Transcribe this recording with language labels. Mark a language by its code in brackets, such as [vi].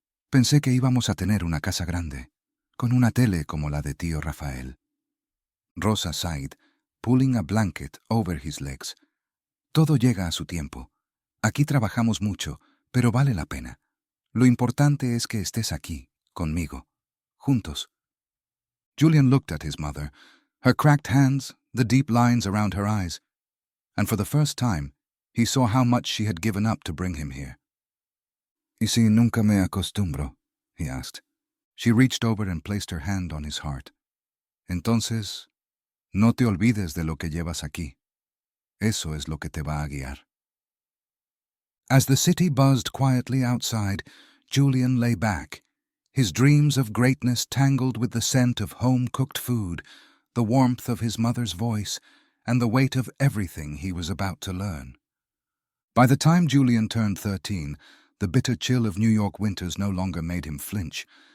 [es] Pensé que íbamos a tener una casa grande, con una tele como la de tío Rafael. [en] Rosa sighed, pulling a blanket over his legs. [es] Todo llega a su tiempo. Aquí trabajamos mucho, pero vale la pena. Lo importante es que estés aquí, conmigo, juntos. [en] Julian looked at his mother, her cracked hands, the deep lines around her eyes, and for the first time, he saw how much she had given up to bring him here. [es] ¿Y si nunca me acostumbro? [en] He asked. She reached over and placed her hand on his heart. [es] Entonces, no te olvides de lo que llevas aquí. Eso es lo que te va a guiar. [en] As the city buzzed quietly outside, Julian lay back, his dreams of greatness tangled with the scent of home-cooked food, the warmth of his mother's voice, and the weight of everything he was about to learn. By the time Julian turned 13, the bitter chill of New York winters no longer made him flinch.